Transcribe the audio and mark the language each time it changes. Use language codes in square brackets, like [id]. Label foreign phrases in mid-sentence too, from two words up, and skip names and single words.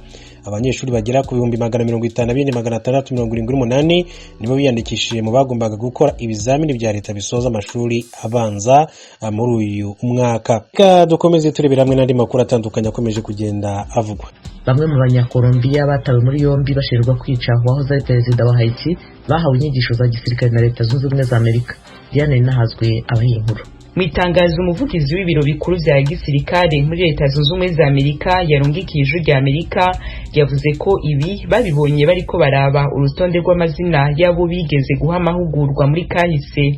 [rw] Abanyeshuri bagera ku 154,678 nibo biyandikishije mu bagombaga gukora ibizamini bya leta bisoza amashuri abanza muri uyu mwaka. Dukomeze turebera hamwe n'andi makuru atandukanye akomeje kugenda avugwa. Bamwe mu banyakolombiya batawe muri yombi bashinjwa kwica uwahoze ari perezida wa Haiti bahawe inyigisho za gisirikare na Leta Zunze Ubumwe za Amerika. Diane Nahazwe abaye inkuru. [rn] Mu itangazo umuvugizi w'ibiro bikuru vya gisirikare muri Leta Zunze Ubumwe za Amerika yarungikije ijwi rya Amerika yavuze ko ibi babibonye bariko baraba urutonde rw'amazina yabo bigeze guha amahugurwa muri kahise.